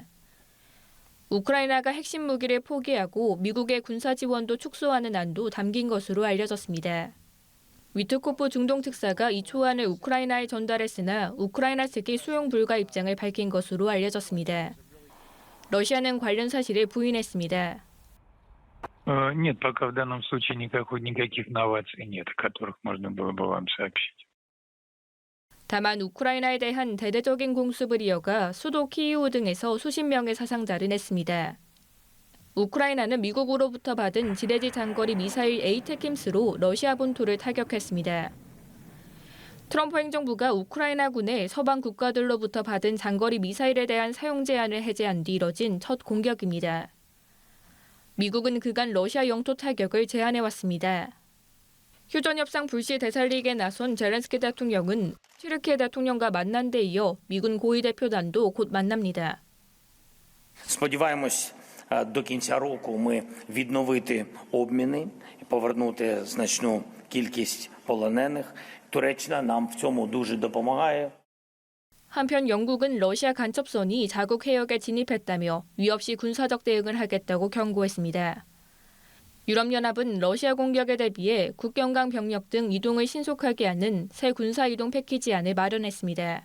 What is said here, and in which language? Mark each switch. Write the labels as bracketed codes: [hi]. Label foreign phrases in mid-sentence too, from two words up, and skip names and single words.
[ko] 우크라이나가 핵심 무기를 포기하고 미국의 군사 지원도 축소하는 안도 담긴 것으로 알려졌습니다. 위트코프 중동특사가 이 초안을 우크라이나에 전달했으나 우크라이나 측이 수용 불가 입장을 밝힌 것으로 알려졌습니다. 러시아는 관련 사실을 부인했습니다. [ru] Нет, пока в данном случае никаких новаций нет, о которых можно было бы вам сообщить. [ko] 다만 우크라이나에 대한 대대적인 공습을 이어가 수도 키이우 등에서 수십 명의 사상자를 냈습니다. 우크라이나는 미국으로부터 받은 지대지 장거리 미사일 에이테킴스로 러시아 본토를 타격했습니다. 트럼프 행정부가 우크라이나군의 서방 국가들로부터 받은 장거리 미사일에 대한 사용 제한을 해제한 뒤 이뤄진 첫 공격입니다. 미국은 그간 러시아 영토 타격을 제한해왔습니다. 휴전협상 불씨 되살리기에 나선 젤렌스키 대통령은 튀르키예 대통령과 만난 데 이어 미군 고위 대표단도 곧 만납니다. [uk] Сподіваємось, до кінця року ми відновити обміни і повернути значну кількість полонених. Туреччина нам в цьому дуже допомагає. [ko] 한편 영국은 러시아 간첩선이 자국 해역에 진입했다며 위협시 군사적 대응을 하겠다고 경고했습니다. 유럽연합은 러시아 공격에 대비해 국경강 병력 등 이동을 신속하게 하는 새 군사이동 패키지안을 마련했습니다.